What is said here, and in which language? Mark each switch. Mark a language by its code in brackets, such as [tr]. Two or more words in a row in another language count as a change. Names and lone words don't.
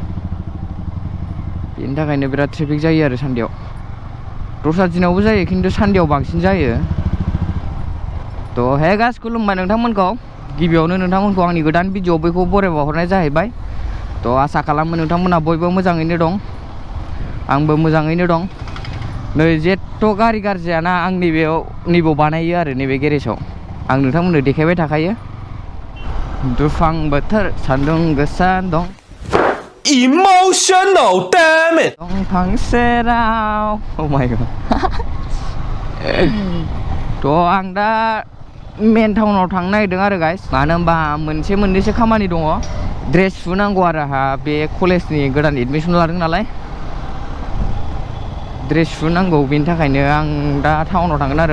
[brx] बेनि थाखायनो बिराद ट्रेफिक जायो आरो सानडेआव दस्रा दिनावबो जायो खिन्थु सानडेआव बांसिन जायो थ' [en] hey guys [brx] खुलुमबाय नोंथांमोनखौ गिबियावनो नोंथांमोनखौ आंनि गोदान भिडिअ बयखौबो बरायबावहरनाय जाहैबाय थ' आसा खालामो नोंथांमोना बयबो मोजाङैनो दं आंबो मोजाङैनो दं नै जेथ' गारि गाज्रियाना आं नैबेयाव बानायो आरो नैबे गेरेजाव आं नोंथांमोननो देखायबाय थाखायो दुफां बोथोर सान्दुं गोसा दं [en] Emotional damn it [brx] दंफां सेराव [en] oh my god [brx] थ' आं दा मेन टाउनाव थांनो नागिरदों आरो गाइस मानो होनबा मोनसे मोननैसो खामानि दङ ड्रेस सुनांगौ आरो आंहा बे कलेजनि गोदान एडमिसन लादों नालाय ड्रेस सुनांगौ बेनि थाखायनो आं दा टाउनाव थांगोन आरो